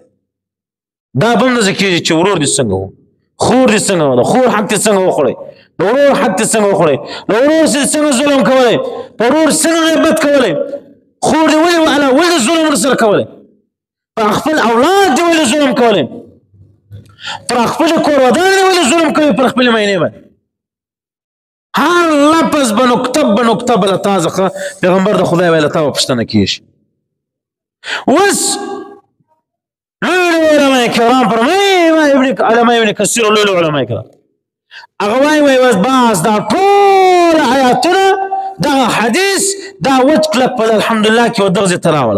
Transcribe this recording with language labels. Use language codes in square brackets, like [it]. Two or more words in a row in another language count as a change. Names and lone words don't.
[ps] دا به هم داسې کېږي چې ورور دې څنګه و، خور دې څنګه وه، د خور حق دې څنګه وخوړی، د ورور حق دې څنګه وخوړی، د ورور څنګه ظلم کولی، په ورور څنګه غیبت کولی، خور دې ولې ظلم ورسره کولی، پر خپل اولاد دې ولې ظلم کولی، پر خپل کور ودان دې ولې ظلم کوي، پر خپل مینې باندې هر لفظ به نکته به نکته به له تا څخه پیغمبر د خدای وایي له تا به پوښتنه کېږي. اوس لوی علماء کرام فرمایي علماء ابن کثیر او لوی علماء کرام هغه وایي بس دا ټول آیاتونه دغه حدیث دا وچ کلک په الحمدلله کې و دغه ځای ته راوله.